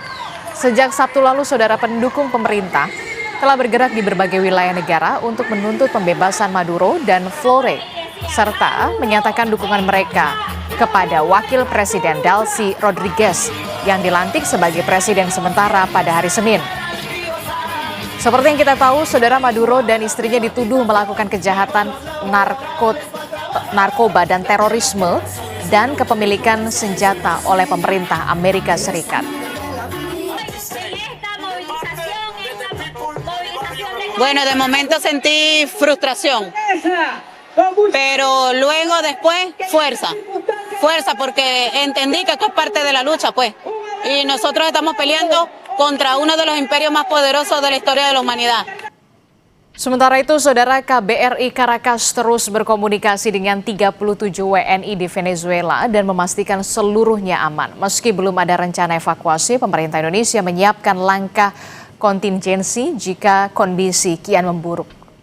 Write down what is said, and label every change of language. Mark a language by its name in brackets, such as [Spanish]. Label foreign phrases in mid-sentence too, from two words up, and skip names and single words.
[Indonesian] Sejak Sabtu lalu, saudara, pendukung pemerintah telah bergerak di berbagai wilayah negara untuk menuntut pembebasan Maduro dan Flores, serta menyatakan dukungan mereka kepada Wakil Presiden Delcy Rodriguez yang dilantik sebagai Presiden sementara pada hari Senin. Seperti yang kita tahu, saudara, Maduro dan istrinya dituduh melakukan kejahatan narkoba dan terorisme dan kepemilikan senjata oleh pemerintah Amerika Serikat. [Spanish] Bueno, de momento sentí frustración, pero luego después fuerza porque entendí que esto es parte de la lucha, pues, y nosotros estamos peleando contra uno de los imperios más poderosos de la historia de la humanidad. [Indonesian] Sementara itu, saudara, KBRI Caracas terus berkomunikasi dengan 37 WNI di Venezuela dan memastikan seluruhnya aman. Meski belum ada rencana evakuasi, pemerintah Indonesia menyiapkan langkah kontingensi jika kondisi kian memburuk.